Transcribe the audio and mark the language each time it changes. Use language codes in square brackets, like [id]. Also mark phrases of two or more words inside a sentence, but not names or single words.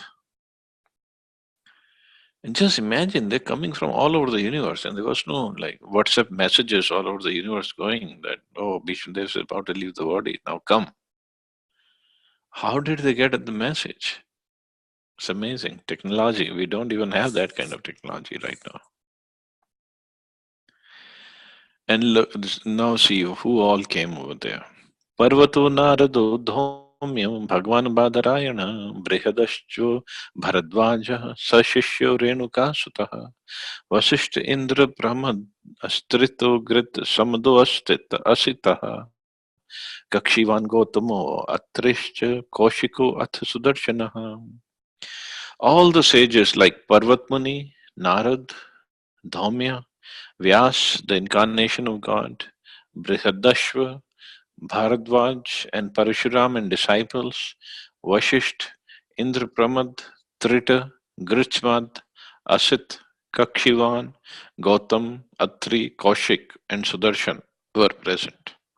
[en] And just imagine, they're coming from all over the universe, and there was no like WhatsApp messages all over the universe going that, oh, Bhishmadev is about to leave the body, now come. How did they get at the message? It's amazing. Technology, we don't even have that kind of technology right now. And look, now see who all came over there. [sa] Parvato Narado Dhomyam Bhagwan Badarayana Brihadascho Bharadvaja Sashishyo Renuka Sutaha Vasishta Indra Brahmad Astrito Grit Samado Asitaha Kakshivan Gotamo Atrishcha Koshiko Ath Sudarshanaha. [en] All the sages like Parvat Muni, Narad, Dhaumya, Vyas, the incarnation of God, Brihadashva, Bharadvaj, and Parashuram and disciples, Vashisht, Indrapramad, Trita, Grichmad, Asit, Kakshivan, Gautam, Atri, Kaushik, and Sudarshan were present.